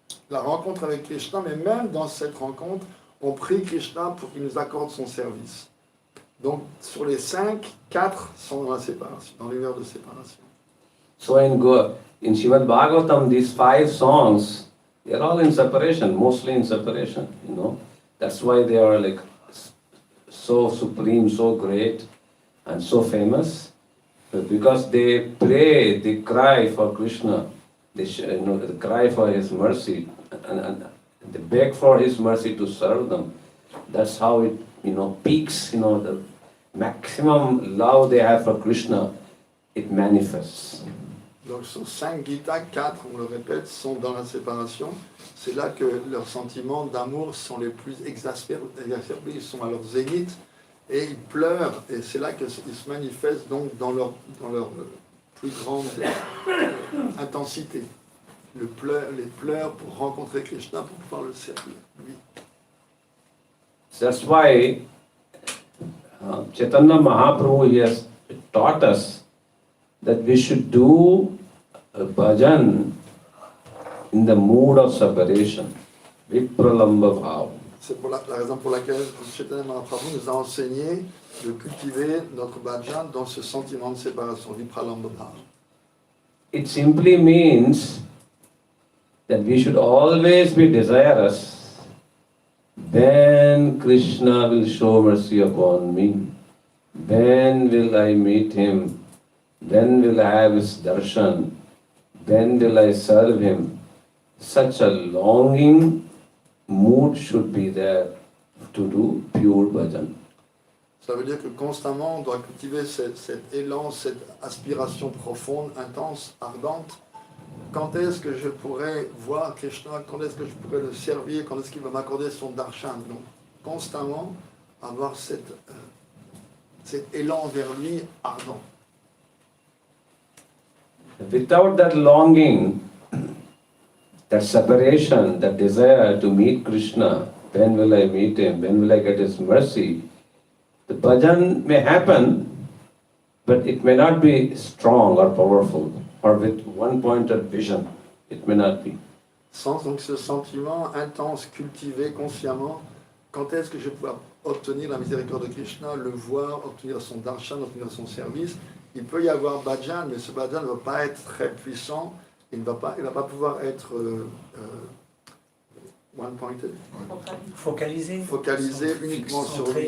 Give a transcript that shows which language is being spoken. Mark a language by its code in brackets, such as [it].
[fr] la rencontre avec Krishna, mais même dans cette rencontre, on prie Krishna pour qu'il nous accorde son service. Donc sur les 5, 4 sont dans la séparation, dans l'univers de séparation. [en] So in Srimad Bhagavatam, these 5 songs, they are all in separation, mostly in separation, That's why they are like so supreme, so great, and so famous. Because they pray, they cry for Krishna, they cry for His mercy, and they beg for His mercy to serve them. That's how it, peaks, the maximum love they have for Krishna, it manifests. [fr] Donc sur 5 Gita, 4, on le répète, sont dans la séparation. C'est là que leurs sentiments d'amour sont les plus exacerbés, ils sont à leur zénith, et ils pleurent, et c'est là qu'ils se manifestent donc dans leur plus grande intensité. Les pleurs pour rencontrer Krishna, pour pouvoir le servir. Oui. [en] That's why Chaitanya Mahaprabhu has taught us that we should do a bhajan in the mood of separation, vipralamba bhav. [fr] C'est la raison pour laquelle Chaitanya Mahaprabhu nous a enseigné de cultiver notre bhajan dans ce sentiment de séparation, vipralamba bhav. [en] It simply means that we should always be desirous, when Krishna will show mercy upon me, when will I meet him, when will I have his darshan, when will I serve him. Such a longing mood should be there to do pure bhajan. [fr] Ça veut dire que constamment on doit cultiver cet élan, cette aspiration profonde, intense, ardente. Quand est-ce que je pourrais voir Krishna, quand est-ce que je pourrais le servir, quand est-ce qu'il va m'accorder son darshan. Donc constamment avoir cet élan vers lui ardent. [en] Without that longing, that separation, that desire to meet Krishna, when will I meet him, when will I get his mercy, the bhajan may happen, but it may not be strong or powerful, or with one-pointed vision. It may not be. [fr] Sans donc ce sentiment intense, cultivé consciemment, quand est-ce que je vais pouvoir obtenir la miséricorde de Krishna, le voir, obtenir son darshan, obtenir son service. Il peut y avoir bhajan, mais ce bhajan ne va pas être très puissant, il ne va pas pouvoir être one-pointed, focalisé uniquement sur lui.